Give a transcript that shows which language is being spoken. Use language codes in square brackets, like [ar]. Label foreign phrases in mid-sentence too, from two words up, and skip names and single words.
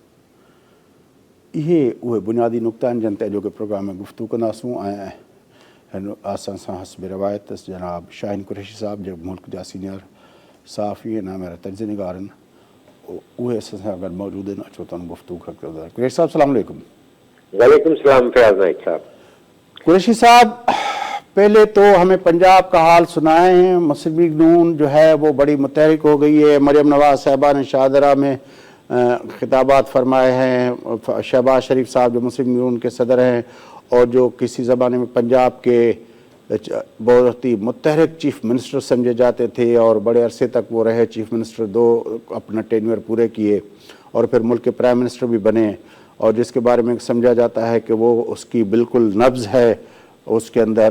[sd] इहे उहे बुनियादी नुक़्ता आहिनि जिन ते अॼोके प्रोग्राम में गुफ़्तगू कंदासूं। ऐं हिन असां सां हस्ब रिवायत जनाब शाहीन कुरैशी साहब जो मुल्क जा सीनियर सहाफ़ी ऐं नामेरा तर्ज़ निगार आहिनि, उहे असां सां गॾु मौजूदु आहिनि। अचो तव्हां गुफ़्तगू कंदा। कुरैशी साहब [ar] سلام علیکم. وعلیکم سلام [sd] फयाज नाइक साहब। [ur] قریشی صاحب، پہلے تو ہمیں پنجاب کا حال سنائے ہیں. مسلم لیگ نون جو ہے وہ بڑی متحرک ہو گئی ہے۔ مریم نواز صاحبہ نے شاہدرہ میں خطابات فرمائے ہیں. شہباز شریف صاحب جو مسلم لیگ نون کے صدر ہیں اور جو کسی زمانے میں پنجاب کے بہت ہی متحرک [en] chief minister [ur] سمجھے جاتے تھے اور بڑے عرصے تک وہ رہے [en] chief minister, [ur] 2 اپنا ٹینیور پورے کیے اور پھر ملک کے [en] prime minister [ur] بھی بنے، اور جس کے بارے میں سمجھا جاتا ہے کہ وہ اس کی بالکل نبض ہے اس کے اندر.